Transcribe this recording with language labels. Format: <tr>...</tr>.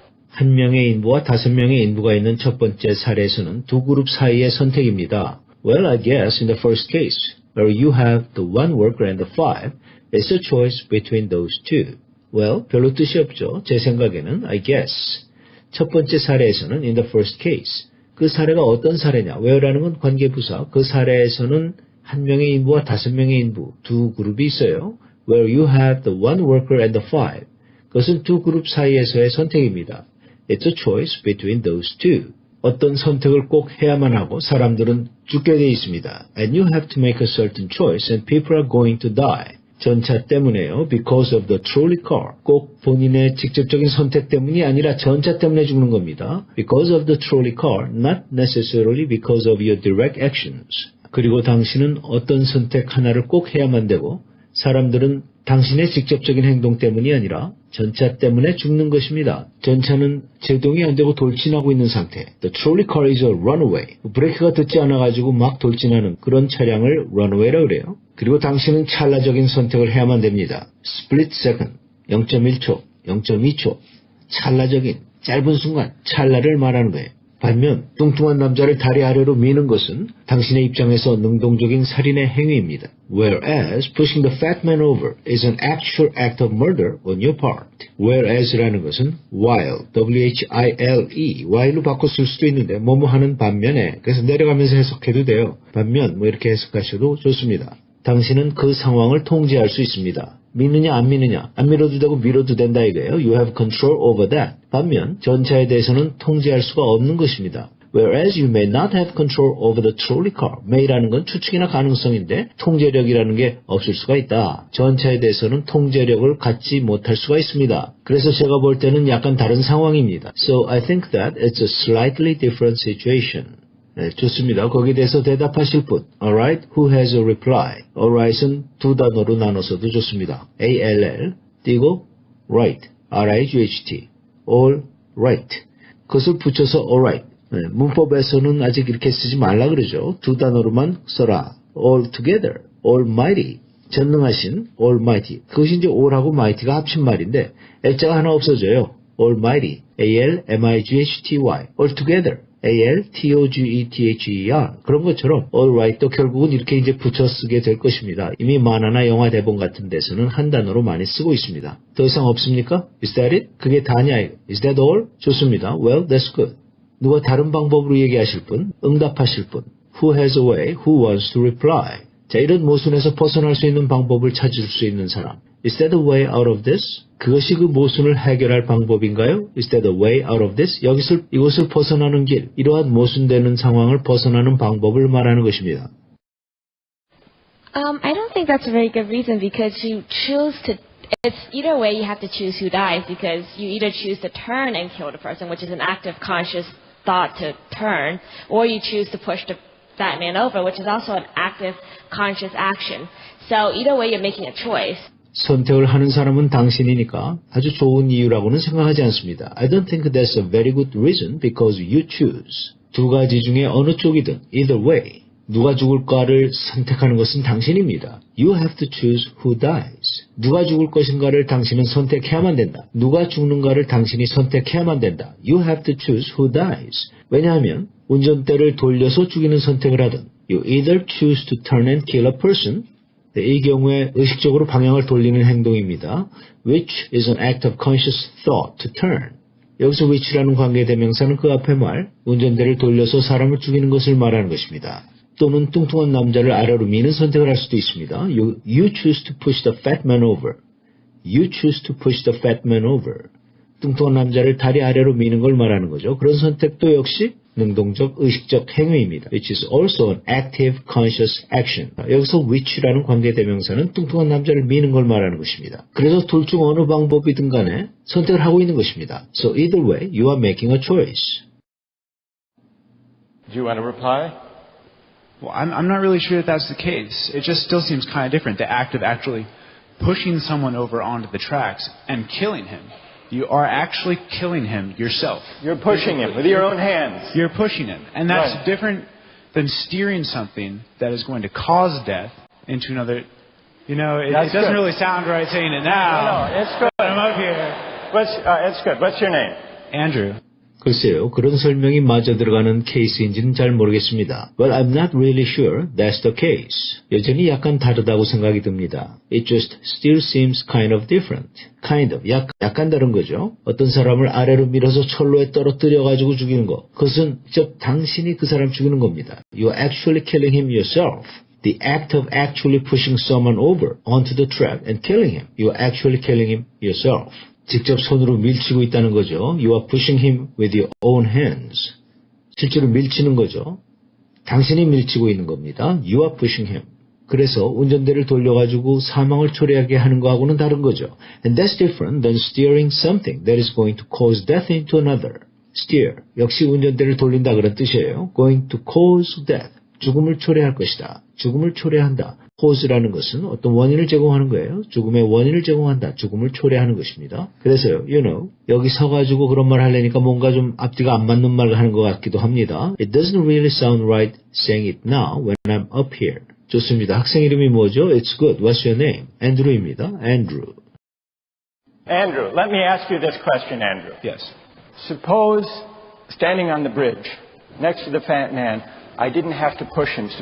<ko>한 명의 인부와 5명의 인부가 있는 첫 번째 사례에서는 두 그룹 사이의 선택입니다.</ko> <en>Well, I guess in the first case, where you have the one worker and the five, it's a choice between those two.</en> <ko>Well, 별로 뜻이 없죠. 제 생각에는</ko> <en>I guess.</en> <ko>첫 번째 사례에서는</ko> <en>in the first case.</en> <ko>그 사례가 어떤 사례냐? where라는 건 관계부사. 그 사례에서는 한 명의 인부와 5명의 인부, 두 그룹이 있어요.</ko> <en>Where you have the one worker and the five.</en> <ko>그것은 두 그룹 사이에서의 선택입니다.</ko> <en>It's a choice between those two.</en> <ko>어떤 선택을 꼭 해야만 하고 사람들은 죽게 돼 있습니다.</ko> <en>And you have to make a certain choice and people are going to die.</en> <ko>전차 때문에요.</ko> <en>Because of the trolley car.</en> <ko>꼭 본인의 직접적인 선택 때문이 아니라 전차 때문에 죽는 겁니다.</ko> <en>Because of the trolley car, not necessarily because of your direct actions.</en> <ko>그리고 당신은 어떤 선택 하나를 꼭 해야만 되고 사람들은 당신의 직접적인 행동 때문이 아니라 전차 때문에 죽는 것입니다. 전차는 제동이 안 되고 돌진하고 있는 상태.</ko> <en>The trolley car is a runaway.</en> <ko>브레이크가 듣지 않아가지고 막 돌진하는 그런 차량을 runaway라고 그래요. 그리고 당신은 찰나적인 선택을 해야만 됩니다. Split second, 0.1초, 0.2초, 찰나적인 짧은 순간, 찰나를 말하는 거예요. 반면 뚱뚱한 남자를 다리 아래로 미는 것은 당신의 입장에서 능동적인 살인의 행위입니다.</ko> <en>Whereas pushing the fat man over is an actual act of murder on your part.</en> <ko>Whereas라는 것은 while, W-H-I-L-E, while로 바꿔 쓸 수도 있는데 뭐뭐 하는 반면에, 그래서 내려가면서 해석해도 돼요. 반면 뭐 이렇게 해석하셔도 좋습니다. 당신은 그 상황을 통제할 수 있습니다. 믿느냐 안 믿느냐, 안 밀어도 되고 밀어도 된다 이거예요.</ko> <en>You have control over that.</en> <ko>반면 전차에 대해서는 통제할 수가 없는 것입니다.</ko> <en>Whereas you may not have control over the trolley car.</en> <ko>may라는 건 추측이나 가능성인데 통제력이라는 게 없을 수가 있다. 전차에 대해서는 통제력을 갖지 못할 수가 있습니다. 그래서 제가 볼 때는 약간 다른 상황입니다.</ko> <en>So I think that it's a slightly different situation.</en> <ko>네, 좋습니다. 거기에 대해서 대답하실 분.</ko> <en>Alright, who has a reply?</en> <ko>Alright은 두 단어로 나눠서도 좋습니다. ALL 띄고 right, RIGHT, all right. 그것을 붙여서 alright. 네, 문법에서는 아직 이렇게 쓰지 말라 그러죠. 두 단어로만 써라. all together, almighty. 전능하신 almighty. 그것이 이제 all하고 mighty가 합친 말인데 액자가 하나 없어져요. almighty, ALMIGHTY, all together. ALTOGETHER 그런 것처럼 alright도 결국은 이렇게 이제 붙여 쓰게 될 것입니다. 이미 만화나 영화 대본 같은 데서는 한 단어로 많이 쓰고 있습니다. 더 이상 없습니까?</ko> <en>Is that it?</en> <ko>그게 다냐?</ko> <en>Is that all?</en> <ko>좋습니다.</ko> <en>Well, that's good.</en> <ko>누가 다른 방법으로 얘기하실 분, 응답하실 분.</ko> <en>Who has a way? Who wants to reply?</en> <ko>자, 이런 모순에서 벗어날 수 있는 방법을 찾을 수 있는 사람.</ko> <en>Is that a way out of this?</en> <ko>그것이 그 모순을 해결할 방법인가요?</ko> <en>Is that a way out of this?</en> <ko>이것을 벗어나는 길, 이러한 모순되는 상황을 벗어나는 방법을 말하는 것입니다.</ko> <en>I don't think that's a very good reason because you choose to, it's either way you have to choose who dies because you either choose to turn and kill the person, which is an active conscious thought to turn, or you choose to push the fat man over, which is also an active conscious action. So either way you're making a choice.</en> <ko>선택을 하는 사람은 당신이니까 아주 좋은 이유라고는 생각하지 않습니다.</ko> <en>I don't think that's a very good reason because you choose.</en> <ko>두 가지 중에 어느 쪽이든</ko> <en>either way.</en> <ko>누가 죽을까를 선택하는 것은 당신입니다.</ko> <en>You have to choose who dies.</en> <ko>누가 죽을 것인가를 당신은 선택해야만 된다. 누가 죽는가를 당신이 선택해야만 된다.</ko> <en>You have to choose who dies.</en> <ko>왜냐하면 운전대를 돌려서 죽이는 선택을 하든</ko> <en>You either choose to turn and kill a person</en> <ko>이 경우에 의식적으로 방향을 돌리는 행동입니다.</ko> <en>Which is an act of conscious thought to turn.</en> <ko>여기서 which라는 관계대명사는 그 앞에 말, 운전대를 돌려서 사람을 죽이는 것을 말하는 것입니다. 또는 뚱뚱한 남자를 아래로 미는 선택을 할 수도 있습니다.</ko> <en>You choose to push the fat man over. You choose to push the fat man over.</en> <ko>뚱뚱한 남자를 다리 아래로 미는 걸 말하는 거죠. 그런 선택도 역시 능동적, 의식적 행위입니다.</ko> <en>Which is also an active, conscious action.</en> <ko>여기서 which라는 관계대명사는 뚱뚱한 남자를 미는 걸 말하는 것입니다. 그래서 둘 중 어느 방법이든 간에 선택을 하고 있는 것입니다.</ko> <en>So either way, you are making a choice. Do you want to reply? Well, I'm not really sure that that's the case. It just still seems kind of different. The act of actually pushing someone over onto the tracks and killing him. You are actually killing him yourself. You're pushing him with your own hands. You're pushing him. And that's Right. different than steering something that is going to cause death into another. You know, it doesn't good. really sound right saying it now. No, it's good. I'm up here. It's good. What's your name? Andrew.</en> <ko>글쎄요, 그런 설명이 마저 들어가는 케이스인지는 잘 모르겠습니다.</ko> <en>Well, I'm not really sure that's the case.</en> <ko>여전히 약간 다르다고 생각이 듭니다.</ko> <en>It just still seems kind of different.</en> <ko>Kind of, 약간 다른 거죠. 어떤 사람을 아래로 밀어서 철로에 떨어뜨려가지고 죽이는 거. 그것은 즉 당신이 그 사람 죽이는 겁니다.</ko> <en>You're actually killing him yourself. The act of actually pushing someone over onto the track and killing him. You're actually killing him yourself.</en> <ko>직접 손으로 밀치고 있다는 거죠.</ko> <en>You are pushing him with your own hands.</en> <ko>실제로 밀치는 거죠. 당신이 밀치고 있는 겁니다.</ko> <en>You are pushing him.</en> <ko>그래서 운전대를 돌려가지고 사망을 초래하게 하는 거하고는 다른 거죠.</ko> <en>And that's different than steering something that is going to cause death into another.</en> <ko>Steer, 역시 운전대를 돌린다 그런 뜻이에요.</ko> <en>Going to cause death.</en> <ko>죽음을 초래할 것이다. 죽음을 초래한다. cause라는 것은 어떤 원인을 제공하는 거예요. 죽음의 원인을 제공한다. 죽음을 초래하는 것입니다. 그래서요, 여기 서가지고 그런 말 하려니까 뭔가 좀 앞뒤가 안 맞는 말을 하는 것 같기도 합니다.</ko> <en>It doesn't really sound right saying it now when I'm up here.</en> <ko>좋습니다. 학생 이름이 뭐죠?</ko> <en>It's good. What's your name?</en> <ko>Andrew입니다. Andrew.</ko> <en>Andrew, let me ask you this question, Andrew. Yes. Suppose, standing on the bridge, next to the fat man, I didn't have to push him.</en>